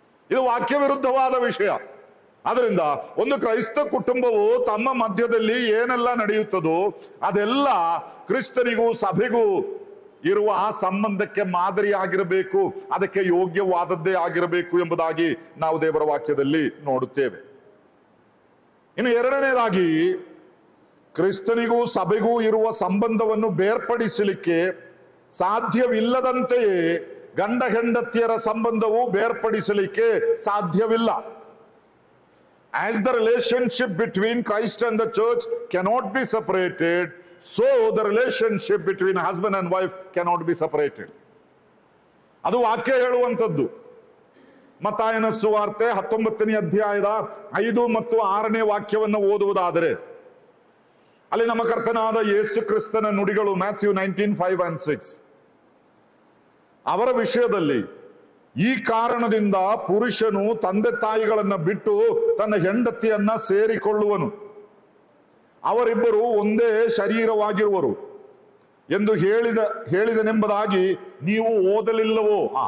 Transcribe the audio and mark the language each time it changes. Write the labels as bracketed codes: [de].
[kn] ಇದು ವಾಕ್ಯ ವಿರುದ್ಧವಾದ ವಿಷಯ. ಅದರಿಂದ ಒಂದು ಕ್ರೈಸ್ತ ಕುಟುಂಬವು ತಮ್ಮ ಮಧ್ಯದಲ್ಲಿ ಏನೆಲ್ಲ ನಡೆಯುತ್ತದೋ ಅದೆಲ್ಲ ಕ್ರಿಸ್ತನಿಗೂ ಸಭೆಗೂ ಇರುವ ಆ ಸಂಬಂಧಕ್ಕೆ ಮಾದರಿಯಾಗಿರಬೇಕು, ಅದಕ್ಕೆ ಯೋಗ್ಯವಾದದ್ದೇ ಆಗಿರಬೇಕು ಎಂಬುದಾಗಿ ನಾವು ದೇವರ ವಾಕ್ಯದಲ್ಲಿ ನೋಡುತ್ತೇವೆ. ಇನ್ನು ಎರಡನೇದಾಗಿ, ಕ್ರಿಸ್ತನಿಗೂ ಸಭೆಗೂ ಇರುವ ಸಂಬಂಧವನ್ನು ಬೇರ್ಪಡಿಸಲಿಕ್ಕೆ ಸಾಧ್ಯವಿಲ್ಲದಂತೆಯೇ ಗಂಡ ಹೆಂಡತಿಯರ ಸಂಬಂಧವು ಬೇರ್ಪಡಿಸಲಿಕ್ಕೆ ಸಾಧ್ಯವಿಲ್ಲ. [en] As the relationship between Christ and the church cannot be separated, so the relationship between husband and wife cannot be separated. [kn] ಅದು ವಾಕ್ಯ ಹೇಳುವಂಥದ್ದು. ಮತ್ತಾಯನ ಸುವಾರ್ತೆ 19ನೇ ಅಧ್ಯಾಯದ 5 ಮತ್ತು 6ನೇ ವಾಕ್ಯವನ್ನು ಓದುವುದಾದರೆ ಅಲ್ಲಿ ನಮ್ಮ ಕರ್ತನಾದ ಯೇಸು ಕ್ರಿಸ್ತನ ನುಡಿಗಳು, ಮ್ಯಾಥ್ಯೂ 19:5 and 6. ಅವರ ವಿಷಯದಲ್ಲಿ, ಈ ಕಾರಣದಿಂದ ಪುರುಷನು ತಂದೆ ತಾಯಿಗಳನ್ನ ಬಿಟ್ಟು ತನ್ನ ಹೆಂಡತಿಯನ್ನ ಸೇರಿಕೊಳ್ಳುವನು, ಅವರಿಬ್ಬರು ಒಂದೇ ಶರೀರವಾಗಿರುವರು ಎಂದು ಹೇಳಿದನೆಂಬುದಾಗಿ ನೀವು ಓದಲಿಲ್ಲವೋ?